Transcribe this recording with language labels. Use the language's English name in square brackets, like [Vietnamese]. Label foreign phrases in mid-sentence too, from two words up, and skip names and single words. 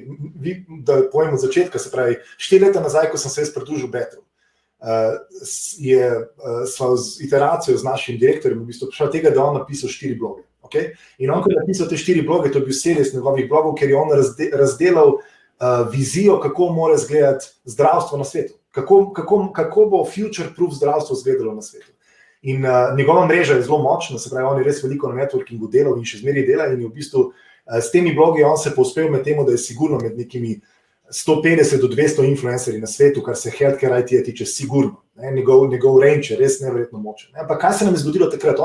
[Slovenian] Da povem od začetka, se pravi, 4 leta nazaj, ko sem se jaz pridružil Betru, sva z iteracijo z našim direktorjem v bistvu prišla tega, da on napisal 4 bloge. Okay? In on, ko je napisal te 4 bloge, to je bil series njegovih blogov, ker je on razdelal vizijo, kako mora izgledati zdravstvo na svetu. Kako bo future-proof zdravstvo izgledalo na svetu. In njegova mreža je zelo močna, se pravi, on je res veliko na networkingu delal in še zmeraj dela in je v bistvu s temi blogi on se povzpel med temu, da je sigurno med nekimi 150 do 200 influencerji na svetu, kar se [English] healthcare IT [Slovenian] tiče sigurno. Njegov range je res neverjetno močen. Ampak kaj se nam je zgodilo takrat?